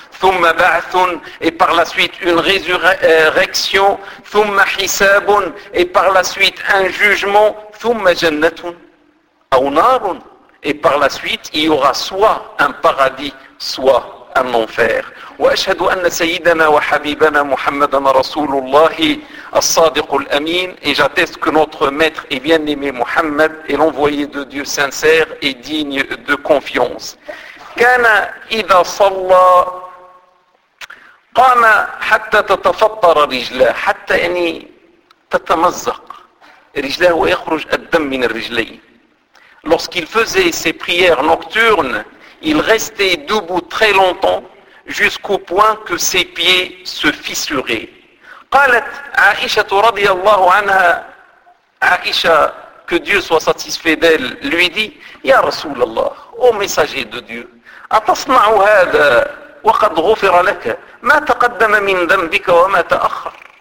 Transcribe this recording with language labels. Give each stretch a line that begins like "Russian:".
Arabic: ثم بعث.
French: Et par la suite, une résurrection.
Arabic: ثم حساب.
French: Et par la suite, un jugement.
Arabic: ثم جنة. أو نار.
French: Et par la suite, il y aura soit un paradis, soit un enfer.
Arabic: وأشهد أن سيدنا وحبيبنا محمد رسول الله الصادق الأمين.
French: Et j'atteste que notre maître et bien-aimé Mohammed est l'envoyé de Dieu sincère et digne de confiance.
Arabic: كان إذا صلى قام حتى تتفطر رجلاه حتى يعني تتمزق رجلاه ويخرج الدم من الرجلين.
French: Lorsqu'il faisait ses prières nocturnes, il restait debout très longtemps, jusqu'au point que ses pieds se fissuraient.
Arabic: قالت عائشة رضي الله عنها عائشة
French: que Dieu soit satisfait d'elle lui dit
Arabic: يا رسول الله
French: ô messager de Dieu
Arabic: أتصنع هذا وقد غفر لك ما تقدم من ذنبك وما تأخر